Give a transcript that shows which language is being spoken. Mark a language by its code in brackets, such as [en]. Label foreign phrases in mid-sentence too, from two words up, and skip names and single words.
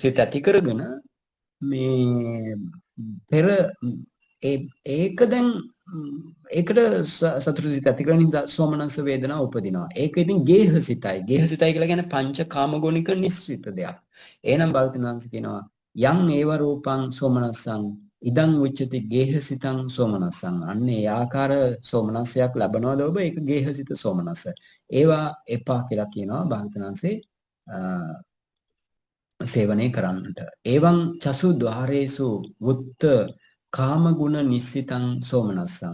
[si] සතුටු සිත ඇති කරගෙන මේ පෙර ඒක දැන් ඒකට සතුටු සිත ඇති කරන නිසා සෝමනස්ස වේදනා උපදිනවා. ඒක ඉතින් ගේහසිතයි. ගේහසිතයි කියලා කියන්නේ පංච කාමගුණික නිස්සිත දෙයක්. එහෙනම් භාගතුන් වහන්සේ කියනවා [pi] යම් ඒව රූපං සෝමනස්සං ඉදං උච්චති ගේහසිතං සෝමනස්සං. [si] අන්න ඒ ආකාර සෝමනස්සයක් ලැබනවද ඔබ? ඒක ගේහසිත සෝමනස්ස. ඒවා එපා කියලා කියනවා භාගතුන් වහන්සේ සේවනය කරන්නට. [pi] එවං චසු ద్వාරේසු වුත්ත කාම ගුණ නිස්සිතං සෝමනස්සං.